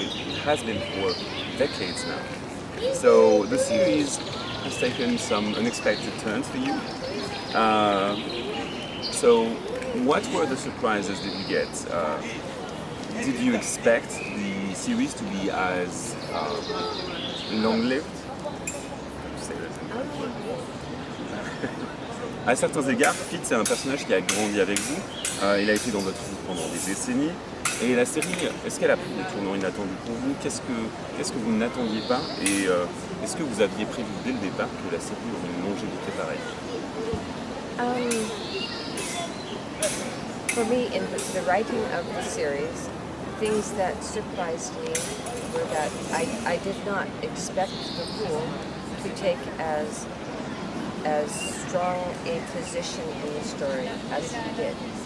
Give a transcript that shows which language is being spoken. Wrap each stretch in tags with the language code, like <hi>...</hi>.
<en>It has been for decades now. So the series has taken some unexpected turns for you. So what were the surprises that you get? Did you expect the series to be as long-lived?</en> <fr>À certains égards, Fitz c'est un personnage qui a grandi avec vous. Il a été dans votre vie pendant des décennies. Et la série, est-ce qu'elle a pris des tournants inattendus pour vous? Qu'est-ce que vous n'attendiez pas? Et est-ce que vous aviez prévu dès le départ que la série aurait une longévité pareille?</fr> <en>For me, in the writing of the series, things that surprised me were that I did not expect the Fool to take as strong a position in the story as he did.</en>